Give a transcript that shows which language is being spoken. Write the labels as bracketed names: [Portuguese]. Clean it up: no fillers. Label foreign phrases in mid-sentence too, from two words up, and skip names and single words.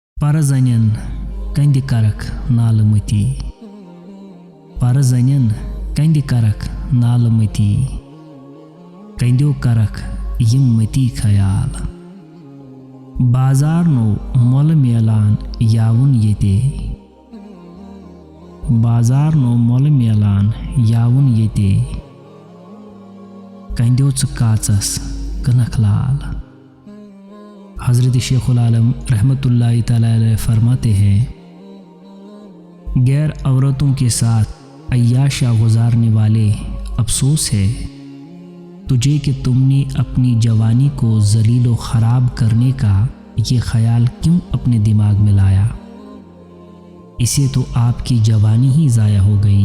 [Kashmiri] پرزنین کندِ کرکھ نالہٕ مٔتی، پرزنین کندِ کرکھ نالہٕ مٔتی، کندیو کرکھ یم مٔتی خیال، بازار نو مۄلہٕ میلان یاوُن ییٚتے، بازار نو مۄلہٕ میلان یاوُن ییٚتے، کندیو ژٕ کاژس کٕنکھ لال۔ [Urdu] حضرت شیخ العالم رحمۃ اللہ تعالیٰ علیہ فرماتے ہیں، غیر عورتوں کے ساتھ عیاشیاں گزارنے والے افسوس ہے تجھے کہ تم نے اپنی جوانی کو ذلیل و خراب کرنے کا یہ خیال کیوں اپنے دماغ میں لایا، اسے تو آپ کی جوانی ہی ضائع ہو گئی۔